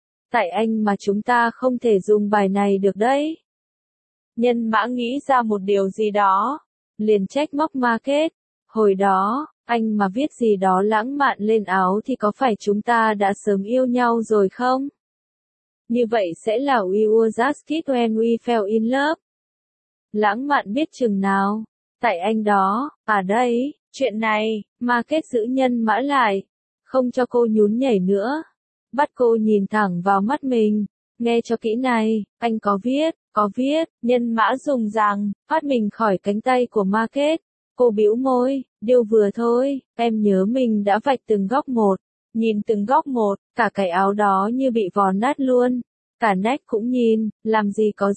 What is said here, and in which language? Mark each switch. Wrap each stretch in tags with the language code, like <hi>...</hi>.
<vi>Tại anh mà chúng ta không thể dùng bài này được đấy. Nhân mã nghĩ ra một điều gì đó, liền trách móc market. Hồi đó, anh mà viết gì đó lãng mạn lên áo thì có phải chúng ta đã sớm yêu nhau rồi không? Như vậy sẽ là</vi> <en>we were just kids when we fell in love.</en> <vi>Lãng mạn biết chừng nào. Tại anh đó, à đây, chuyện này, market giữ nhân mã lại. Không cho cô nhún nhảy nữa. Bắt cô nhìn thẳng vào mắt mình, nghe cho kỹ này, anh có viết, nhân mã dùng rằng, thoát mình khỏi cánh tay của market, cô bĩu môi, điều vừa thôi, em nhớ mình đã vạch từng góc một, nhìn từng góc một, cả cái áo đó như bị vò nát luôn, cả nách cũng nhìn, làm gì,</vi>